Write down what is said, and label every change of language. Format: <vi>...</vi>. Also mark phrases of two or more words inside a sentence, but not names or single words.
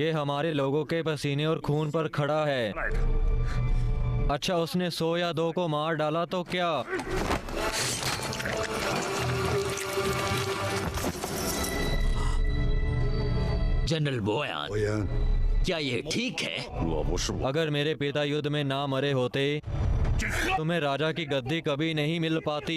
<hi>ये हमारे लोगों के पसीने और खून पर खड़ा है।</hi> <zh>来的。</zh> <hi>अच्छा, उसने 100 या 2 को मार डाला तो क्या? जनरल बोयान, 伯言， क्या ये ठीक है?</hi> <zh>若不是我，</zh> <hi>अगर मेरे पिता युद्ध में ना मरे होते, तुम्हें राजा की गद्दी कभी नहीं मिल पाती।</hi>